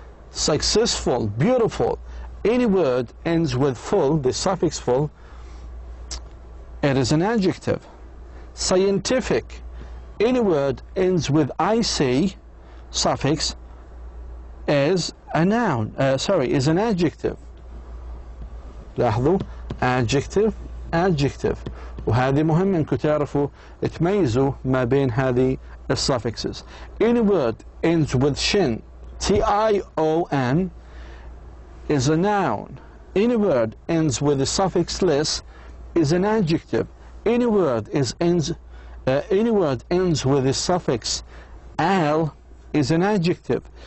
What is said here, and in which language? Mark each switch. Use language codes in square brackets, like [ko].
[en] Successful, beautiful, any word ends with full, the suffix full, it is an adjective. Scientific, any word ends with IC suffix is a noun, is an adjective. [ar] لاحظوا adjective وهذه مهم انكم تعرفوا تميزوا ما بين هذه الsuffixes. [en] Any word ends with shin, tion, is a noun. Any word ends with the suffix less is an adjective. Any word ends with the suffix al is an adjective.